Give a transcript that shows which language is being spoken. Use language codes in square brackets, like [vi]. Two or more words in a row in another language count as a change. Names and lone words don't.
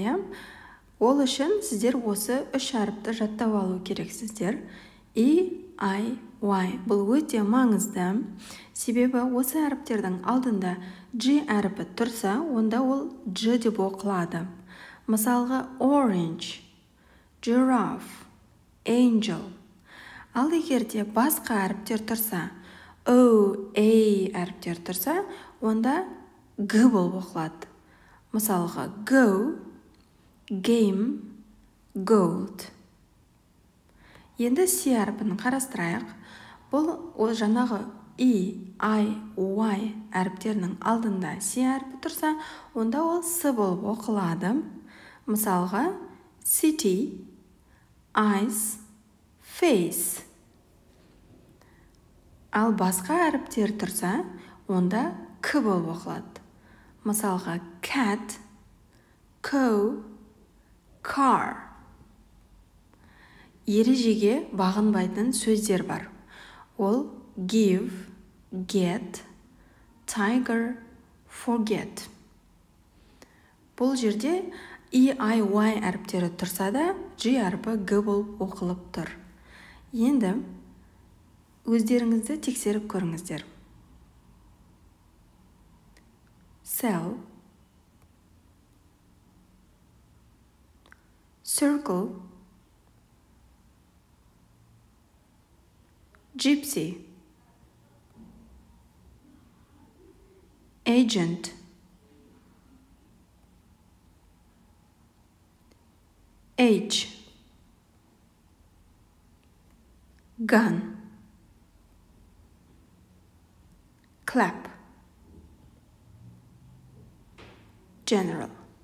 [kk] Ол үшін сіздер осы үш әріпті жаттап алу керексіздер. E, I, Y бұл өте маңызды. Себебі осы әріптердің алдында G әріпі тұрса, онда ол G деп оқылады. [en] Мысалға orange, giraffe, angel. [kk] Ал егерде басқа әріптер тұрса, O, A әріптер тұрса, онда G болып оқылады. [en] Мысалға go, game, goat. [kk] Енді C әріпін қарастырайық. Бұл жаңағы E, I, Y әріптерінің алдында C әріпі тұрса, онда ол S болып оқылады. [en] Мысалға city, ice, face. [kk] Ал басқа әріптер тұрса, онда K болып оқылады. [en] Мысалға cat, cow, car. [kk] Ережеге бағынбайтын сөздер бар. [en] Ол give, get, tiger, forget. [kk] Бұл жерде E, I, Y әріптері тұрса да, G әріпі G болып оқылып тұр. Енді өздеріңізді тексеріп көріңіздер. [en] Cell, circle, gypsy, agent, age, gun, clap, general.